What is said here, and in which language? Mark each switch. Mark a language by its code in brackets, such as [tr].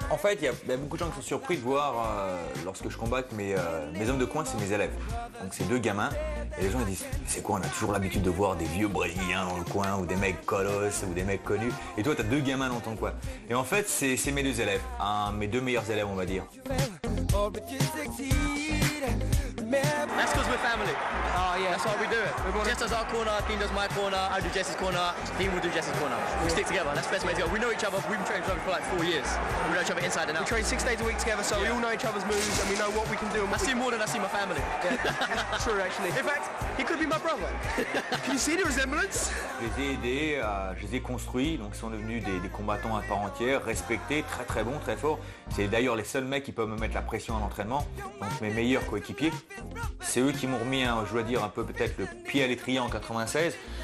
[fr] En fait, il y a beaucoup de gens qui sont surpris de voir, lorsque je combatte mes hommes de coin, c'est mes élèves. Donc c'est 2 gamins. Et les gens ils disent, c'est quoi, on a toujours l'habitude de voir des vieux brésiliens dans le coin, ou des mecs colosses, ou des mecs connus. Et toi, tu as 2 gamins dans ton coin. Et en fait, c'est mes 2 élèves, mes 2 meilleurs élèves, on va dire. [en] That's because we're family. Oh yeah, that's why we do it. Jess does our corner, Dean does my corner, I do Jess's corner, Dean will do Jess's corner. We stick together, that's the best way to go. We know each other, we've been training together for like 4 years. We know each other inside and out. We train 6 days a week together, so we all know each other's moves and we know what we can do. I see more than I see my family. Yeah. True actually. In fact, he could be my brother. Can you see the resemblance? [fr] Je les ai aidés, je les ai construits, donc ils sont devenus des combattants à part entière, respectés, très très bons, très forts. C'est d'ailleurs les seuls mecs qui peuvent me mettre la pression à l'entraînement, donc mes meilleurs coéquipiers. C'est eux qui m'ont remis, je dois dire, un peu peut-être le pied à l'étrier en 96.